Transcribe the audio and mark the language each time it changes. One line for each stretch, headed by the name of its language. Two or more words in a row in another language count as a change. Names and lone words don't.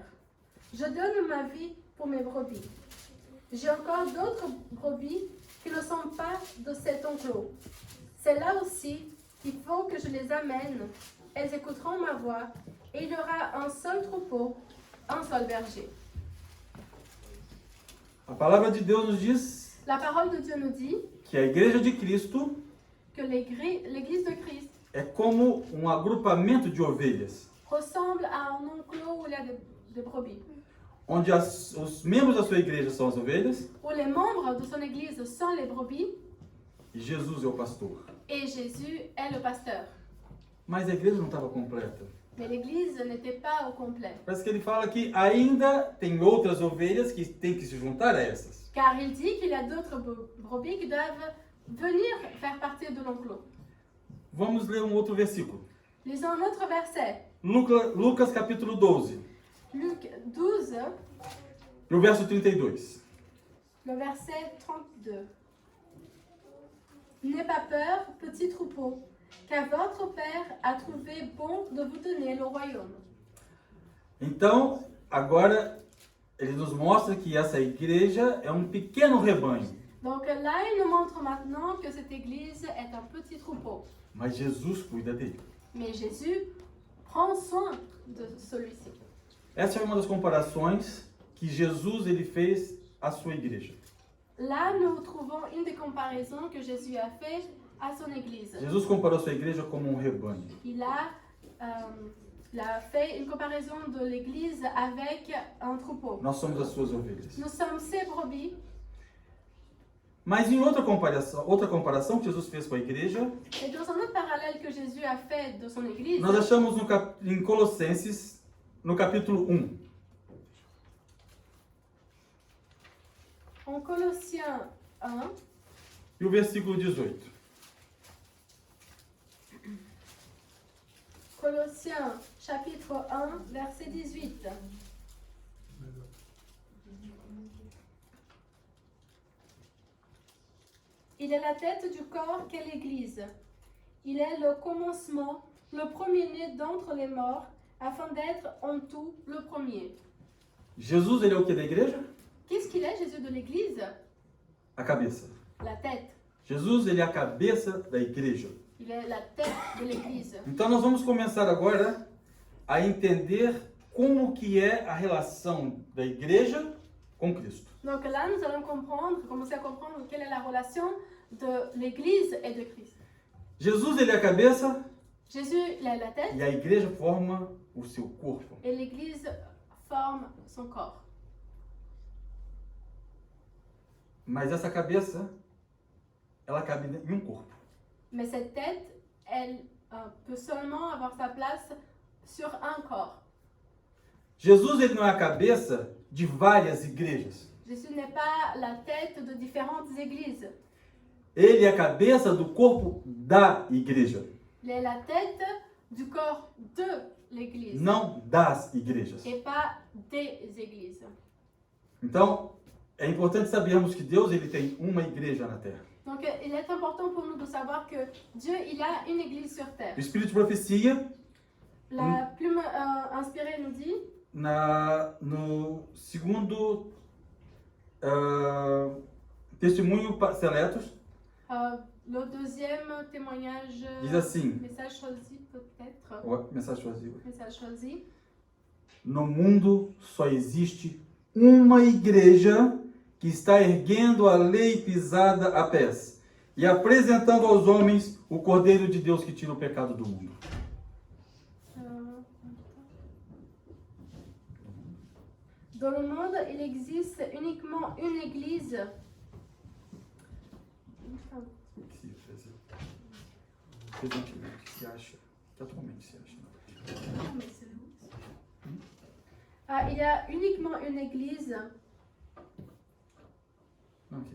French: Je donne ma vie pour mes brebis. J'ai encore d'autres brebis qui ne sont pas de cet enclos. C'est là aussi qu'il faut que je les amène. Elles écouteront ma voix et il y aura un seul troupeau, un seul berger.
Portuguese: A palavra de Deus nos diz
French: La parole de Dieu nous dit
Portuguese: que a igreja de Cristo
French: que l'église de Christ
Portuguese: é como um agrupamento de ovelhas,
French: ressemble à un enclos où il y a des brebis,
Portuguese: onde os membros da sua igreja são as ovelhas
French: où les membres de son église sont les brebis
Portuguese: e Jesus é o pastor.
French: et Jésus est le pasteur.
Portuguese: Mas a igreja não estava completa.
French: Mais l'église n'était pas au complet.
Portuguese: Parece que ele fala que ainda tem outras ovelhas que têm que se juntar a essas.
French: Car il dit qu'il y a d'autres brebis qui doivent venir faire partie de l'enclos.
Portuguese: Vamos ler um outro versículo.
French: Lisons un autre verset.
Portuguese: Lucas capítulo 12,
French: Luc 12,
Portuguese: no verso 32.
French: le verset 32. N'aie pas peur, petit troupeau, car votre Père a trouvé bon de vous donner le royaume.
Portuguese: Então, agora ele nos mostra que essa igreja é um pequeno rebanho,
French: Donc là, il nous montre maintenant que cette église est un petit troupeau.
Portuguese: mas Jesus cuida dele.
French: Mais Jésus prend soin de celui-ci.
Portuguese: Essa é uma das comparações que Jesus ele fez à sua igreja.
French: Là, nous trouvons une des comparaisons que Jésus a fait à son église.
Portuguese: Jesus comparou sua igreja como um rebanho.
French: Il a fait une comparaison de l'église avec un troupeau.
Portuguese: Nós somos as suas ovelhas.
French: Nous sommes ses brebis.
Portuguese: Mas em outra comparação que Jesus fez com a igreja,
French: Et dans un autre parallèle que Jésus a fait de son église,
Portuguese: nós achamos em Colossenses, no capítulo 1.
French: en Colossiens 1,
Portuguese: E o versículo 18.
French: Colossiens chapitre 1, verset 18. Il est la tête du corps qu'est l'Église. Il est le commencement, le premier-né d'entre les morts, afin d'être en tout le premier.
Portuguese: Jesus, ele é o que da igreja?
French: Qu'est-ce qu'il est, Jésus de l'Église?
Portuguese: A cabeça.
French: La tête.
Portuguese: Jesus, ele é a cabeça da igreja.
French: Il est la tête de l'Église.
Portuguese: Então nós vamos começar agora a entender como que é a relação da igreja com Cristo.
French: Donc là, nous allons commencer à comprendre quelle est la relation de l'Église et de Christ.
Portuguese: Jesus, ele é a cabeça
French: Jésus, il est la tête
Portuguese: e a igreja forma o seu corpo.
French: et l'Église forme son corps.
Portuguese: Mas essa cabeça, ela cabe em um corpo.
French: Mais cette tête, elle peut seulement avoir sa place sur un corps.
Portuguese: Jesus, ele não é a cabeça de várias igrejas.
French: Jésus n'est pas la tête de différentes églises.
Portuguese: Ele é a cabeça do corpo da igreja,
French: Il est la tête du corps de l'église
Portuguese: não das igrejas.
French: et pas des églises.
Portuguese: Então, é importante sabermos que Deus, ele tem uma igreja na terra.
French: Donc il est important pour nous de savoir que Dieu, il a une église sur terre.
Portuguese: O Espírito de Profecia,
French: La plume inspirée nous dit,
Portuguese: no segundo Testemunho Seletos,
French: le deuxième témoignage,
Portuguese: diz assim,
French: message choisi peut-être,
Portuguese: mensagem choisi.
French: message choisi,
Portuguese: No mundo só existe uma igreja que está erguendo a lei pisada a pés e apresentando aos homens o Cordeiro de Deus que tira o pecado do mundo.
French: Dans le monde, il existe uniquement une église.
Portuguese: Presentemente se acha, atualmente se acha.
French: Il y a uniquement une église. Ok.